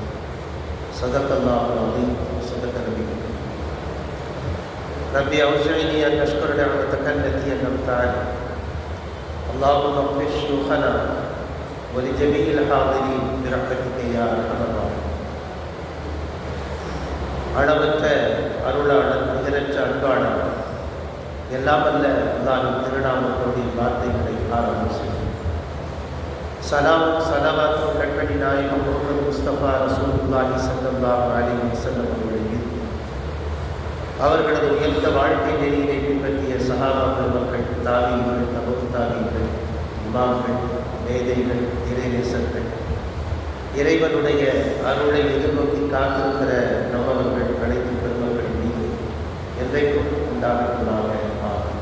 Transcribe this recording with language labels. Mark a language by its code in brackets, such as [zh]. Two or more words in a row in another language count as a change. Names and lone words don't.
[ar] صدق الله العظيم وصدق نبيه. ربي أوزعني أن أشكر نعمتك التي أنعمت علي. اللهم اغفر شيوخنا ولجميع الحاضرين برحمتك يا أرحم الراحمين. [ta] அளவற்ற அருளாளன், நிகரற்ற அன்பாளன், எல்லாம் அல்ல அல்லாஹ்வின் திருநாமத்தோடு வார்த்தைகளை ஆரம்பம் செய்யும். சலாமும் சலவாத்தும் கண்மணி நாயகம் முஹம்மது முஸ்தபா [ar] رسول الله صلى الله عليه وسلم [ta] அவர்கள் மீது, அவர்களது உயர்ந்த வாழ்க்கை நெறியினை பின்பற்றிய சஹாபாக்கள், மக்கள், தாவீகள், தபு தாவீகள், இமாம்கள், மேதைகள், இறைநேசர்கள், இறைவனுடைய அருளை எதிர்நோக்கி காத்திருக்கிற நம்மவர்கள் அனைத்து பெருமக்களின் மீது என்றைக்கும் உண்டாகட்டுமாக ஆகும்.